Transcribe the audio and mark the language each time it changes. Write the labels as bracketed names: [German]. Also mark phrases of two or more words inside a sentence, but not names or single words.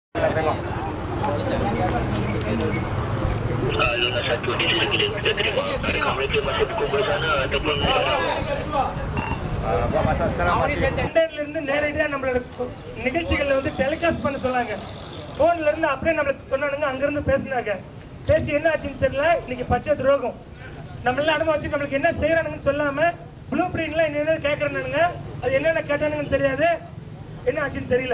[Malay] tengok. Zona 1 di sisi kiri kita terima. Adakah mereka masih berkumpul sana ataupun buat masa sekarang masih. [Tamil] இருந்து நேரடியா நம்மளோட நிகழ்ச்சிகளை வந்து டெலிகாஸ்ட் பண்ண சொன்னாங்க. போன்ல இருந்து அப்படியே நம்மளுக்கு சொன்னானுங்க, அங்க இருந்து பேசினாங்க. பேசி என்ன ஆச்சுன்னு தெரியல. இன்னைக்கு பச்சை துரோகம் நம்ம எல்லாம் அனுபவிச்சு நம்மளுக்கு என்ன செய்யறானுங்கன்னு சொல்லாம [English] blue printlam [Tamil] என்ன கேட்கறானுங்க. அது என்னென்ன கேட்டானுங்கன்னு தெரியாது, என்ன ஆச்சுன்னு தெரியல.